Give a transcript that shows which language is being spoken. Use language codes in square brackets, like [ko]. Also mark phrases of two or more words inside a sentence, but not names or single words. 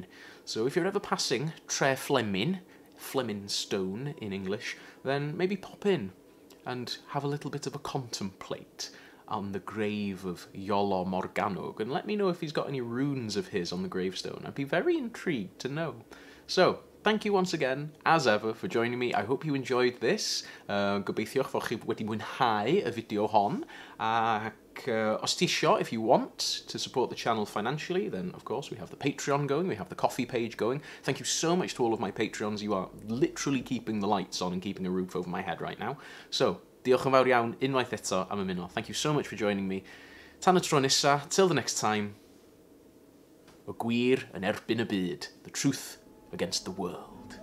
[en] So if you're ever passing Tre Flemyn, Flemyn Stone in English, then maybe pop in and have a little bit of a contemplate on the grave of Iolo Morgannwg, and let me know if he's got any runes of his on the gravestone. I'd be very intrigued to know. So, thank you once again, as ever, for joining me. I hope you enjoyed this. [cy] Gobeithio fod chi wedi mwynhau y fideo hon. Ac os ti isio, [en] if you want to support the channel financially, then of course we have the Patreon going, we have the Coffee page going. Thank you so much to all of my Patreons. You are literally keeping the lights on and keeping a roof over my head right now. So, [cy] diolch yn fawr iawn, unwaith eto am ymuno. [en] Thank you so much for joining me. [cy] Tan y tro nesa, [en] till the next time. [cy] Y gwir yn erbyn y byd. [en] The truth against the world.